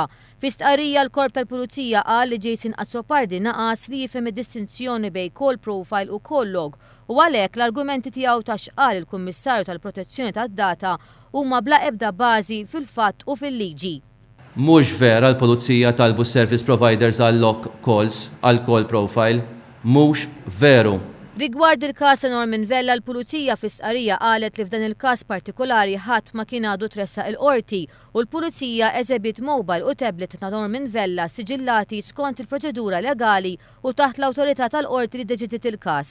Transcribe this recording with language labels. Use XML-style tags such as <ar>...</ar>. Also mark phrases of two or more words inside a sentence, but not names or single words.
<mt>Fi stqarrija l-Korp tal-Pulizija qal li Jason Azzopardi naqas li jifhem id-distinzjoni bejn</mt> <en>call profile</en> <mt>u</mt> <en>call log</en> <mt>u għalhekk l-argumenti tiegħu ta' x'qal il-Kummissarju tal-Protezzjoni tad-Data huma bla ebda bażi fil-fatt u fil-liġi. Mhux vera l-Pulizija talbu</mt> <en>service providers</en> <mt>għal</mt> <en>lock calls</en> <mt>għal</mt> <en>call profile.</en> <mt>Mhux veru. Rigward il-każ ta' Norman Vella, l-Pulizija fl-istqarrija qalet li f'dan il-każ partikolari ħadd ma kien għadu tressaq il-qorti u l-Pulizija eżebit mobile u tablet ta' Norman Vella siġillati skont il-proċedura legali u taħt l-awtorità tal-qorti li deċidiet il-każ.</mt>